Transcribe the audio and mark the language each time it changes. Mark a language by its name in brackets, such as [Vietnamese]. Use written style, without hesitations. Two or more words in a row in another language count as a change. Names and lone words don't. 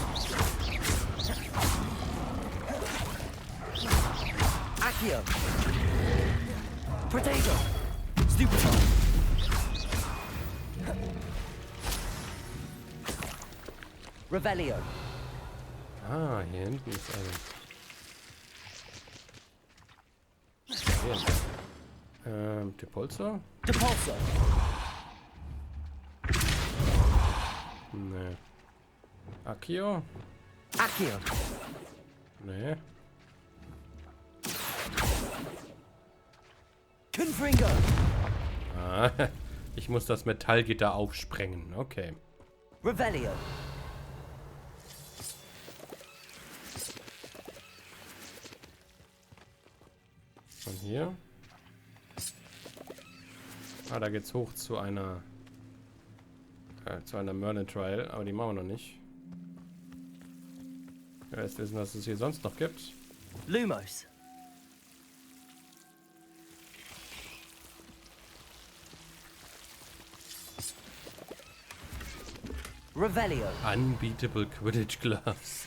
[German] Accio. Potato. Stupefy. Revelio. Ah, hier hinten ist ein... Depulso? Depulso. Nee. Accio? Accio. Nee. Confringo. Ah, ich muss das Metallgitter aufsprengen. Okay. Revelio. Und hier? Ah, da geht's hoch zu einer Merlin Trial, aber die machen wir noch nicht. Ich will jetzt wissen, was es hier sonst noch gibt. Lumos. Revelio. Unbeatable Quidditch Gloves.